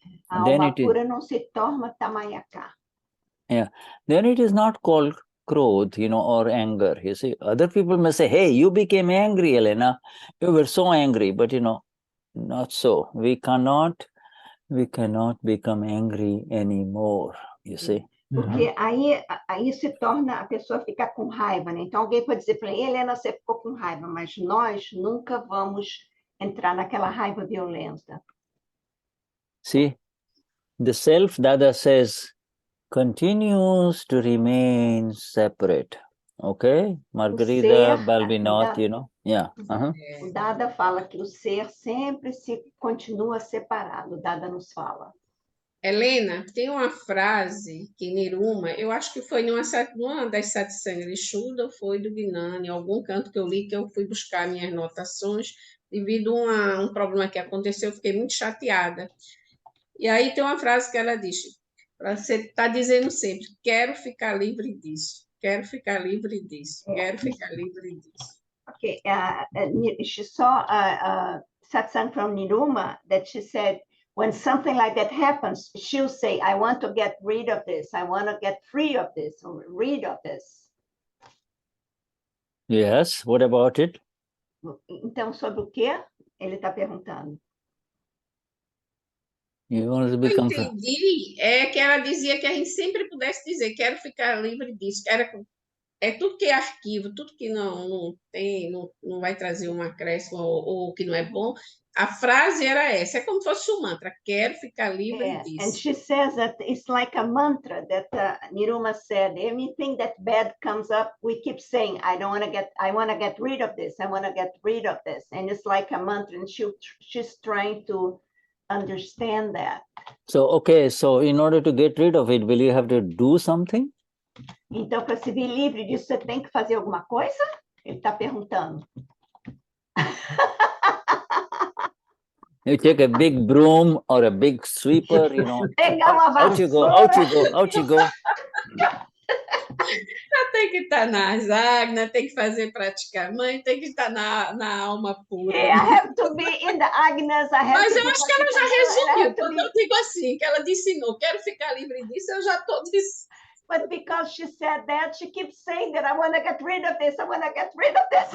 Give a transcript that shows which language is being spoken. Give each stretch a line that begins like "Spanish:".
Portuguese: Amapura não se torna Tanmayakar.
English: Yeah, then it is not called Krodh, or anger, you see. Other people may say, hey, you became angry, Helena. You were so angry, but not so. We cannot become angry anymore, you see.
Portuguese: Porque aí se torna a pessoa ficar com raiva, né? Então alguém pode dizer para ele, Helena, você ficou com raiva, mas nós nunca vamos entrar naquela raiva violenta.
English: See, the self, Dada says, continues to remain separate. Okay? Margarida, Balbinot, Yeah.
Portuguese: O Dada fala que o ser sempre se continua separado. O Dada nos fala. Helena, tem uma frase que Niruma, eu acho que foi numa das Satsang de Shuddha, foi do Gnani, em algum canto que eu li, que eu fui buscar minhas anotações, devido a um problema que aconteceu, eu fiquei muito chateada. E aí tem uma frase que ela diz, você está dizendo sempre, quero ficar livre disso, quero ficar livre disso, quero ficar livre disso.
English: Okay, she saw a satsang from Niruma that she said, when something like that happens, she'll say, I want to get rid of this, I want to get free of this, or rid of this. Yes, what about it?
Portuguese: Então, sobre o que ele está perguntando? Eu entendi que ela dizia que a gente sempre pudesse dizer, quero ficar livre disso, tudo que é arquivo, tudo que não vai trazer um acréscimo ou que não é bom. A frase era essa, é como se fosse um mantra, quero ficar livre disso.
English: And she says that it's like a mantra that Niruma said, anything that bad comes up, we keep saying, I want to get rid of this, I want to get rid of this. And it's like a mantra, and she's trying to understand that. So, okay, so in order to get rid of it, will you have to do something?
Portuguese: Então, para se vir livre disso, você tem que fazer alguma coisa? Ele está perguntando.
English: You take a big broom or a big sweeper, you know.
Portuguese: Pegar uma
English: Out you go,
Portuguese: vassoura.
English: out you go, out you go.
Portuguese: Tem que estar nas águas, tem que fazer praticar mãe, tem que estar na alma pura.
English: Yeah, I have to be in the Agnes.
Portuguese: Mas eu acho que ela já resumiu. Quando eu digo assim, que ela disse não, quero ficar livre disso, eu já estou dizendo.
English: But because she said that, she keeps saying that I want to get rid of this. I want to get rid of this.